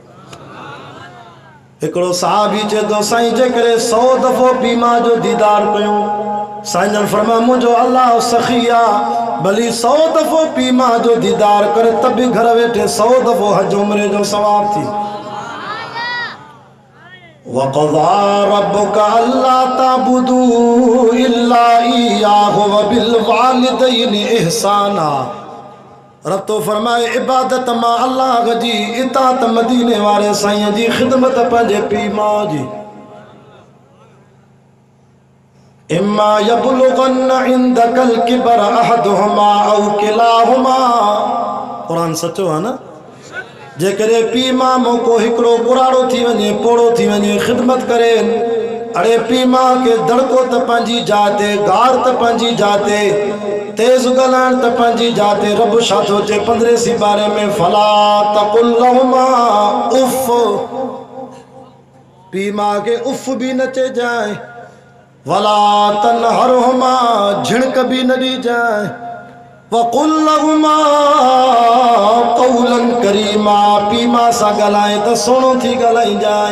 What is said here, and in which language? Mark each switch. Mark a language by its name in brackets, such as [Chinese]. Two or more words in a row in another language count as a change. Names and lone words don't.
[Sindhi] हिकिड़ो सहाबी चए थो, साईं जेकॾहिं 100 दफ़ो पीउ माउ जो दीदार कयूं, साईं जन फरमाया, मुंहिंजो अल्लाह सखी आहे, भली 100 दफ़ो पीउ माउ जो दीदार करे त बि घर वेठे 100 दफ़ो हज उमरे जो सवाब थी। [Arabic] وقضى ربك ألا تعبدوا إلا إياه وبالوالدين إحسانا. [Sindhi] रब तो फरमाए, इबादत मां अल्लाह जी, इताअत मदीने वारे साईं जी, ख़िदमत पंहिंजे पीउ माउ जी। [Arabic] إما يبلغن عندك الكبر أحدهما أو كلاهما. [Sindhi] कुरान सचो आहे न। जेकॾहिं पीउ माउ मोको हिकिड़ो कुराड़ो थी वञे, पोड़ो थी वञे, ख़िदमत करे, अड़े पीउ माउ खे दड़को त पंहिंजी जाते, गार त पंहिंजी जाते, तेज़ ॻाल्हाइण त पंहिंजी जाते। रब छा थो चए 15 सिपारे में, [Arabic] فلا تقل لهما أف, [Sindhi] पीउ माउ खे उफ़ बि न चइजांइ, [Arabic] ولا تنهرهما, [Sindhi] झिणक बि न ॾिजांइ, [Arabic] وقل لهما قولا كريما, [Sindhi] पीउ माउ सां ॻाल्हाए त सुहिणो थी ॻाल्हाइजांइ।